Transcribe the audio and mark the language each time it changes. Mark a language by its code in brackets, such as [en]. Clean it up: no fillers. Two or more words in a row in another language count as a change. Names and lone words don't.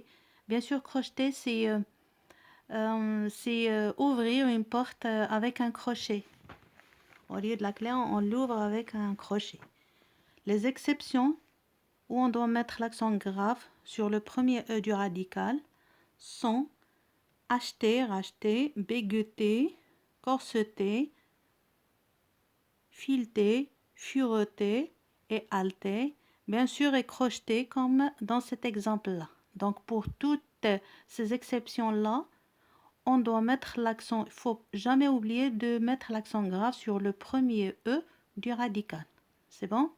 [fr] Bien sûr, crocheter, c'est ouvrir une porte avec un crochet. Au lieu de la clé, on l'ouvre avec un crochet. Les exceptions où on doit mettre l'accent grave sur le premier E du radical sont acheter, racheter, bégueter, corseter, fileter, fureter et halter, bien sûr et crocheter comme dans cet exemple-là. Donc pour toutes ces exceptions-là, on doit mettre l'accent, il ne faut jamais oublier de mettre l'accent grave sur le premier E du radical.